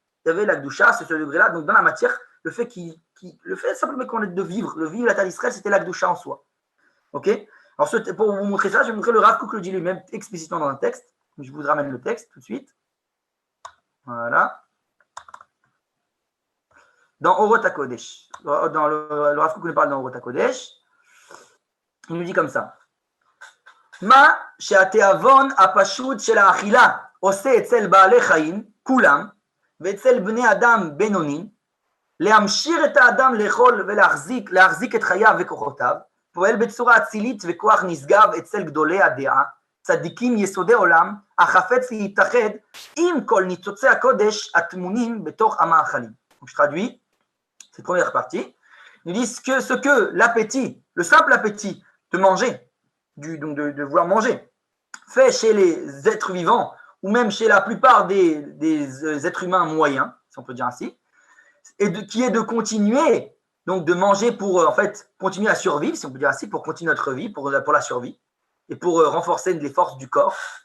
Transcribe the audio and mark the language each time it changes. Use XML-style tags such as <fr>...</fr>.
<fr>Il y avait la Gdusha, c'est ce degré-là. Donc dans la matière, le fait simplement qu'on ait de vivre la Terre d'Israël, c'était la Gdusha en soi. Ok. Alors pour vous montrer ça, je vais montrer le Rav Kook le dit lui-même explicitement dans un texte. Je vous ramène le texte tout de suite. Voilà. Dans Orot HaKodesh. Dans le Rav Kook nous parle dans Orot HaKodesh. Il nous dit comme ça.</fr> <he>Ma שהתיאבון הפשוט של האכילה עושה אצל בעלי חיים, כולם, ואצל בני אדם בינוני, להמשיר את האדם לאכול ולהחזיק את חייו וכוחותיו, פועל בצורה אצילית וכוח נשגב אצל גדולי הדעה, צדיקים יסודי עולם, החפץ להתאחד עם כל ניצוצי הקודש הטמונים בתוך המאכלים.</he> <fr>Donc je traduis cette première partie. Ils disent que ce que l'appétit, le simple appétit de manger, donc de vouloir manger, fait chez les êtres vivants, ou même chez la plupart des êtres humains moyens, si on peut dire ainsi, qui est de continuer, donc de manger pour en fait continuer à survivre, si on peut dire ainsi, pour continuer notre vie, pour la survie, et pour renforcer les forces du corps.</fr>